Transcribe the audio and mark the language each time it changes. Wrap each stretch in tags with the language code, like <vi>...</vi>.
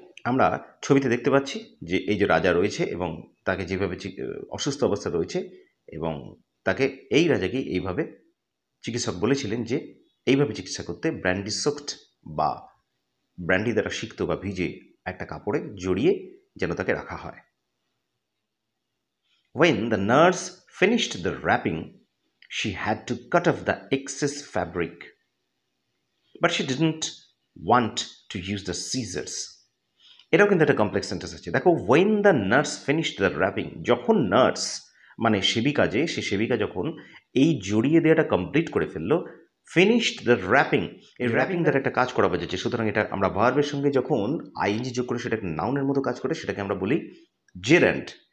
<bn>আমরা ছবিতে দেখতে পাচ্ছি যে এই যে রাজা রয়েছে এবং তাকে যেভাবে অসুস্থ অবস্থা রয়েছে, এবং তাকে এই রাজাকে এইভাবে চিকিৎসক বলেছিলেন যে এইভাবে চিকিৎসা করতে ব্র্যান্ডি সোকড বা ব্র্যান্ডি দ্বারা সিক্ত বা ভিজে একটা কাপড়ে জড়িয়ে যেন তাকে রাখা হয়।</bn> <en>When the nurse finished the wrapping, she had to cut off the excess fabric, but she didn't want to use the scissors.</en> <bn>এটাও কিন্তু একটা কমপ্লেক্স সেন্টেন্স আছে। দেখো,</bn> <en>when the nurse finished the wrapping,</en> <bn>যখন নার্স মানে সেবিকা, যে সে সেবিকা যখন এই জড়িয়ে দেওয়াটা কমপ্লিট করে ফেললো,</bn> <en>finished the wrapping,</en> <bn>এই র্যাপিং দ্বারা একটা কাজ করা বোঝাচ্ছে। সুতরাং এটা আমরা ভার্বের সঙ্গে যখন আইএনজি যোগ করে সেটা একটা নাউনের মতো কাজ করে, সেটাকে আমরা বলি জেরান্ড।</bn>